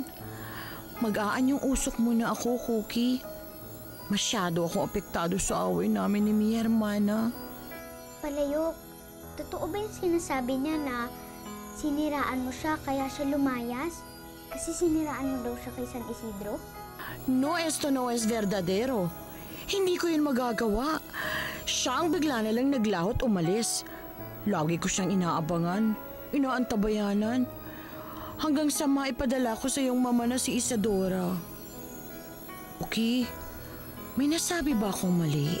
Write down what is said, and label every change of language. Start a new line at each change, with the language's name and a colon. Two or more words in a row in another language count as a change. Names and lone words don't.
Filipino: Mag-aan yung usok mo na ako, Cookie. Masyado akong apektado sa away namin ni
Spanish: mi hermana.
Filipino: Palayok, totoo ba yung sinasabi niya na siniraan mo siya kaya siya lumayas? Kasi siniraan mo daw siya kay San Isidro?
Spanish: No, esto no es verdadero.
Filipino: Hindi ko yun magagawa. Siya ang bigla na lang naglahot umalis. Lagi ko siyang inaabangan, inaantabayanan, hanggang sa maipadala ko sa iyong mama na si Isadora. Okay, may nasabi ba akong mali?